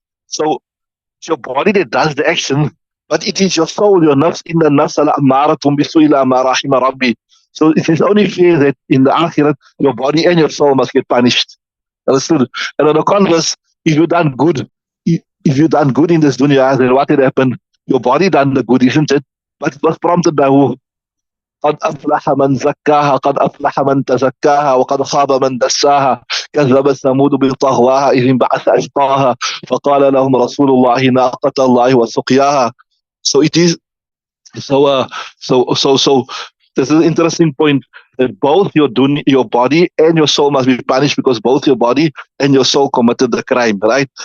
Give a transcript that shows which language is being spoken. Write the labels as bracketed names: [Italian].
[English] So it's your body that does the action, but it is your soul, your nafs, [Arabic] inna nafs ala ammaratun bisu ila ma rahima rabbi. [English] So it is only fair that in the akhirat, your body and your soul must get punished. Understood? And on the converse, if you done good, if you done good in this dunya, then what will happen? Your body done the good, isn't it? But it was prompted by who? [Arabic] قد أفلح من زكاها قد أفلح من تزكاها وقد خاب من دساها كذب ثمود بطغواها إذ انبعث أشقاها فقال لهم رسول الله ناقة الله وسقياها. [English] So it is So, so this is an interesting point that both your body and your soul must be punished because both your body and your soul committed the crime, right?